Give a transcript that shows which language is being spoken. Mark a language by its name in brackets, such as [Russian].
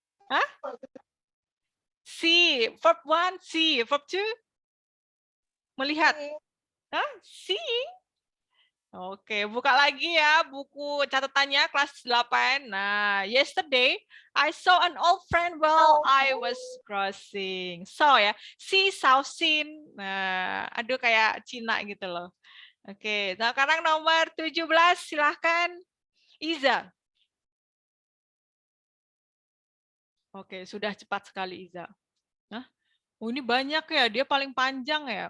[Indonesian] Hah? Si. Verb 1, si. Verb 2? Melihat. Hah? Seeing? Oke, buka lagi ya buku catatannya kelas 8. Nah, [English] yesterday I saw an old friend while I was crossing. [Indonesian] So ya, see, saw, seen. Nah, aduh kayak Cina gitu loh. Oke, nah sekarang nomor 17 silahkan Iza. Oke, sudah cepat sekali Iza. Nah, oh ini banyak ya, dia paling panjang ya.